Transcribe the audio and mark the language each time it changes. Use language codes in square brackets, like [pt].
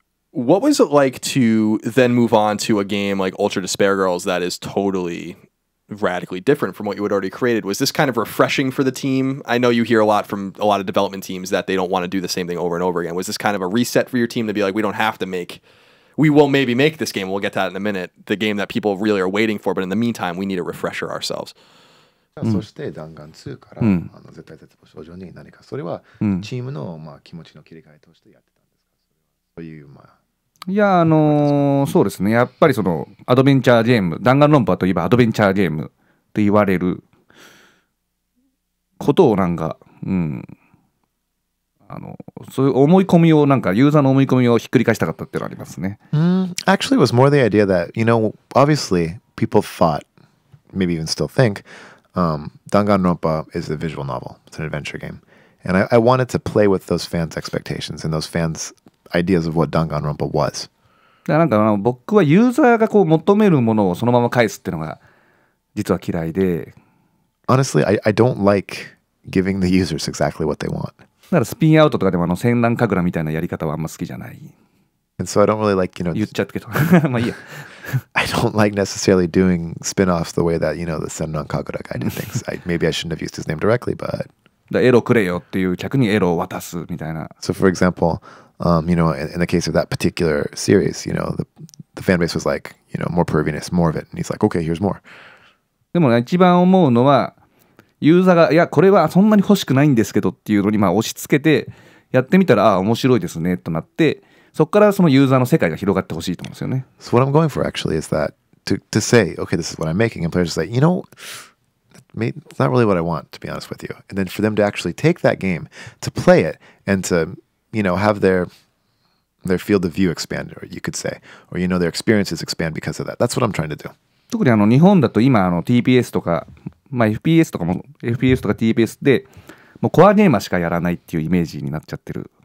[en] What was it like to then move on to a game like Ultra Despair Girls that is totally radically different from what you had already created? Was this kind of refreshing for the team? I know you hear a lot from a lot of development teams that they don't want to do the same thing over and over again. Was this kind of a reset for your team to be like, we will maybe make this game, we'll get to that in a minute, the game that people really are waiting for, but in the meantime, we need a refresher ourselves? [ja] そして弾丸2から、絶対絶望症状に何かそれはチームの、気持ちの切り替えとしてやってたんですか？そういういやそうですね、やっぱりそのアドベンチャーゲーム、弾丸論破といえばアドベンチャーゲームと言われることをなんか、そういう思い込みをなんかユーザーの思い込みをひっくり返したかったっていうのはありますね。 [en] Actually, it was more the idea that, obviously people thought, maybe even still think, Danganronpa is a visual novel. It's an adventure game. And I wanted to play with those fans' expectations and those fans' ideas of what Danganronpa was. [ja] なんか僕はユーザーがこう求めるものをそのまま返すっていうのが実は嫌いで。 [en] Honestly, I don't like giving the users exactly what they want. [ja] だからスピンアウトとかでも戦乱神楽みたいなやり方はあんま好きじゃない。 [en] And so I don't really like, [ja] 言っちゃったけど。まあいいや。 [en] I don't like necessarily doing spin-offs the way that, the Senran Kagura guy did things. Maybe I shouldn't have used his name directly, but... [ja] エロくれよっていう客にエロを渡すみたいな。 [en] So for example, in the case of that particular series, the fan base was like, more perviness, more of it. And he's like, okay, here's more. [ja] でも、ね、一番思うのは、ユーザーが、いや、これはそんなに欲しくないんですけどっていうのに押し付けて、やってみたら、面白いですね、となって、そこからそのユーザーの世界が広がってほしいと思うんですよね。 [en] So what I'm going for actually is that to say, okay, this is what I'm making, and players say, it's not really what I want, to be honest with you. And then for them to actually take that game, to play it, and to, have their field of view expand, or you could say, or, their experiences expand because of that. That's what I'm trying to do. [ja] 特に日本だと今TPS とか、FPS とかも FPS とか TPS でもうコアゲーマーしかやらないっていうイメージになっちゃってる。